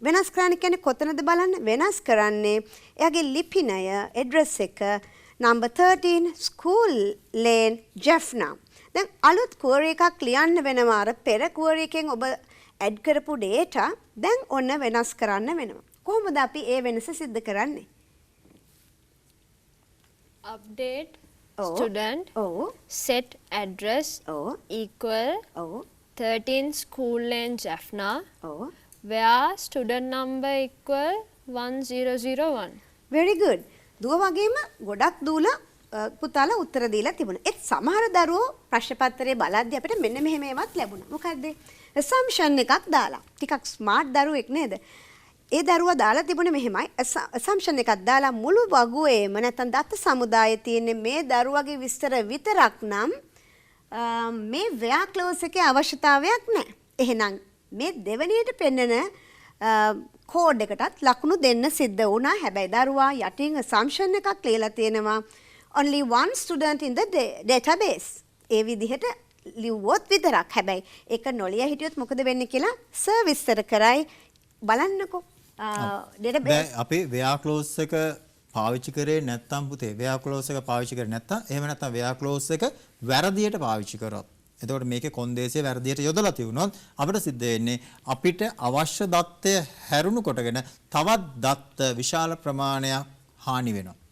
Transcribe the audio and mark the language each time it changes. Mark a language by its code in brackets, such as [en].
[si] වෙනස් කරන්න කියන්නේ කොතනද බලන්න? වෙනස් කරන්නේ එයාගේ ලිපිනය ඇඩ්‍රස් එක [en] number 13 school lane Jaffna. [si] දැන් අලුත් query එකක් ලියන්න වෙනවා. අර පෙර query එකෙන් ඔබ ඇඩ් කරපු data දැන් ඔන්න වෙනස් කරන්න වෙනවා. කොහොමද අපි ඒ වෙනස සිද්ධ කරන්නේ? [en] update student set address equal 13 school lane Jaffna where student number equal 1001. very good. [si] දුව වගේම ගොඩක් දූලා පුතාලා උත්තර දීලා තිබුණා. ඒත් සමහර දරුවෝ ප්‍රශ්න පත්‍රයේ බලද්දී අපිට මෙන්න මෙහෙම ඒවත් ලැබුණා. මොකද්ද? assumption එකක් දාලා. ටිකක් ස්මාර්ට් දරුවෙක් නේද? ඒ දරුවා දාලා තිබුණේ මෙහෙමයි. assumption එකක් දාලා මුළු වගුවේම නැත්නම් දත්ත සමුදායේ තියෙන මේ දරුවගේ විස්තර විතරක් නම් මේ where clause එකේ අවශ්‍යතාවයක් නැහැ. එහෙනම් මේ දෙවෙනියට පෙන්නන කෝඩ් එකටත් ලකුණු දෙන්න සිද්ධ වුණා. හැබැයි දරුවා යටින් assumption එකක් ලියලා තියෙනවා [en] only one student in the database. [si] ඒ විදිහට ලිව්වොත් විතරක්. හැබැයි ඒක නොලිය හිටියොත් මොකද වෙන්නේ කියලා සර් විස්තර කරයි. බලන්නකෝ. database අපි where clause එක පාවිච්චි කරේ නැත්නම් පුතේ where clause එක පාවිච්චි කරේ නැත්නම් එහෙම නැත්නම් where clause එක වැරදියට පාවිච්චි කරොත් එතකොට මේකේ කොන්දේසිය වැරදියට යොදලා තියුණොත් අපිට සිද්ධ වෙන්නේ අපිට අවශ්‍ය දත්තය හැරුණු කොටගෙන තවත් දත්ත විශාල ප්‍රමාණයක් හානි වෙනවා.